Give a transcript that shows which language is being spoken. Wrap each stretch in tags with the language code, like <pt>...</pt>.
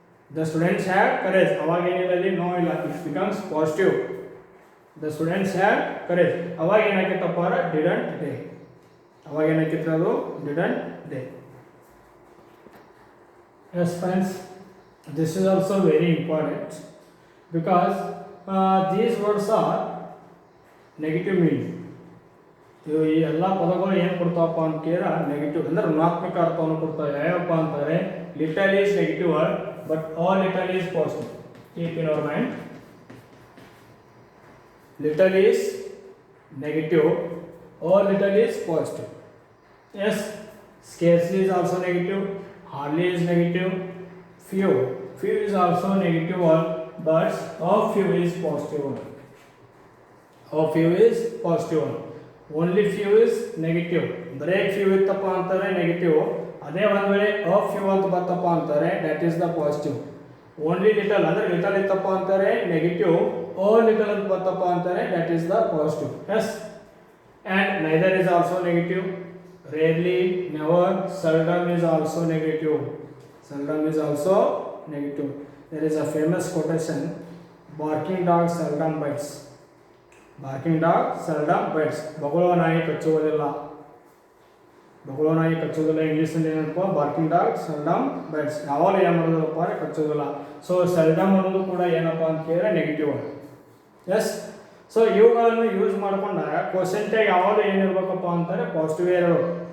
<en>The students had courage.</en> <kn>ಅವಾಗ ಏನಿಲ್ಲ ಇಲ್ಲಿ ನೋ ಇಲ್ಲ.</kn> <en>It becomes positive. The students had courage.</en> <kn>ಅವಾಗ ಏನಾಗಿತ್ತಪ್ಪ ಅಂದ್ರೆ</kn> <en>didn't they.</en> <kn>ಅವಾಗ ಏನಾಗಿತ್ತು ಅದು didn't they.</kn> <en>Yes friends, this is also very important because these words are negative meaning.</en> <kn>ಈ ಎಲ್ಲ ಪದಗಳು ಏನು ಕೊಡ್ತಾವಪ್ಪ ಅಂತ ಕೇಳಿದ್ರೆ ನೆಗೆಟಿವ್ ಅಂದರೆ ಋಣಾತ್ಮಕ ಅರ್ಥವನ್ನು ಕೊಡ್ತಾವೆ. ಯಾವಪ್ಪ ಅಂತಾರೆ</kn> <en>Little is negative word but a little is positive. Keep in our mind. Little is negative, a little is positive. Yes. Scarcely is also negative, hardly is negative, few is also negative word but a few is positive word. A few is positive word. Only few is negative.</en> <kn>ಬರೇ few ಇತ್ತಪ್ಪ ಅಂತಾರೆ negative. ಅದೇ ಒಂದು ವೇಳೆ a few ಅಂತ ಬರ್ತಪ್ಪ ಅಂತಾರೆ</kn> <en>That is the positive.</en> <kn>Only little ಅಂದರೆ little ಇತ್ತಪ್ಪ ಅಂತಾರೆ ನೆಗೆಟಿವ್. ಅ ಲಿಟಲ್ ಅಂತ ಬರ್ತಪ್ಪ ಅಂತಾರೆ</kn> <en>That is the positive. Yes. And neither is also negative. Rarely, never, seldom is also negative. Seldom is also negative. There is a famous quotation: barking dog seldom bites. Barking dog seldom bites.</en> <kn>ಬಗಳುವ ನಾಯಿ ಕಚ್ಚುವುದಿಲ್ಲ. ಬೊಗಳೋ ನಾಯಿ ಕಚ್ಚೋದಿಲ್ಲ, ಇಂಗ್ಲೀಷಲ್ಲಿ ಏನಪ್ಪ</kn> <en>barking dog seldom bites,</en> <kn>ಯಾವಾಗ ಏನು ಮಾಡೋದಿಲ್ಲಪ್ಪ ಅಂದರೆ ಕಚ್ಚೋದಿಲ್ಲ. So seldom ಅನ್ನೋದು ಕೂಡ ಏನಪ್ಪ ಅಂತ ಕೇಳಿದ್ರೆ ನೆಗೆಟಿವ್ ವರ್ಡ್. ಎಸ್, ಸೊ ಇವುಗಳನ್ನು ಯೂಸ್ ಮಾಡ್ಕೊಂಡಾಗ ಕ್ವಶನ್ ಟ್ಯಾಗ್ ಯಾವಾಗ ಏನಿರ್ಬೇಕಪ್ಪ ಅಂತಾರೆ ಪಾಸಿಟಿವ್ ಇರಬೇಕು.</kn>